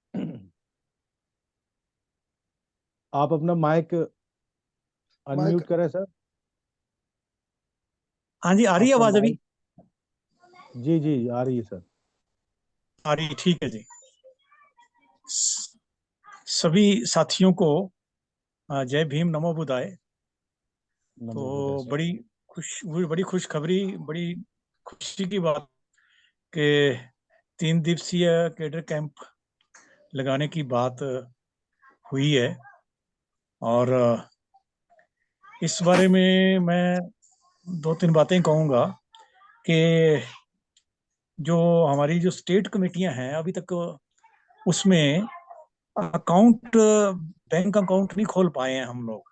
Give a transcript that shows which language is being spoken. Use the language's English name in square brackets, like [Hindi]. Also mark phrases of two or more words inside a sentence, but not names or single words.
[Hindi] आप अपना [English] mic unmute [Hindi] करें सर। हाँ जी, आ रही है आपका आवाज अभी? माइक जी जी आ रही है सर। आ रही है, ठीक है जी। सभी साथियों को जय भीम, [Pali] नमो बुद्धाय। नमो [Hindi] तो बुद्धाय सर। बड़ी खुशखबरी, बड़ी खुशी की बात कि 3 दिवसीय [English] cadre camp [Hindi] लगाने की बात हुई है। और इस बारे में मैं 2-3 बातें कहूँगा कि जो हमारी जो स्टेट कमेटियां हैं अभी तक उसमें अकाउंट, [English] bank account [Hindi] नहीं खोल पाए हैं हम लोग।